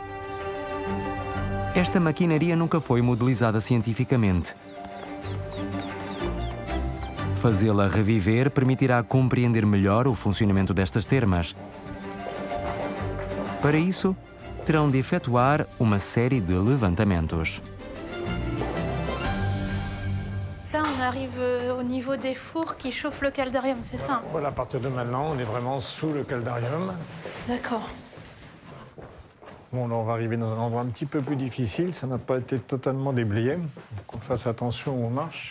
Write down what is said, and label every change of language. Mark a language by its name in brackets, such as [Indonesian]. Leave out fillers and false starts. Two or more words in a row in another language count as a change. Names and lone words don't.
[Portuguese] Esta maquinaria nunca foi modelizada cientificamente. Fazê-la reviver permitirá compreender melhor o funcionamento destas termas. Para isso, terão de efetuar uma série de levantamentos. [French] Là, on arrive au niveau des fours qui chauffent le caldarium, c'est ça? Voilà, à partir de maintenant, on est vraiment sous le caldarium. D'accord. Bon, là, on va arriver dans un endroit un petit peu plus difficile. Ça n'a pas été totalement déblayé. Donc, on fasse attention où on marche.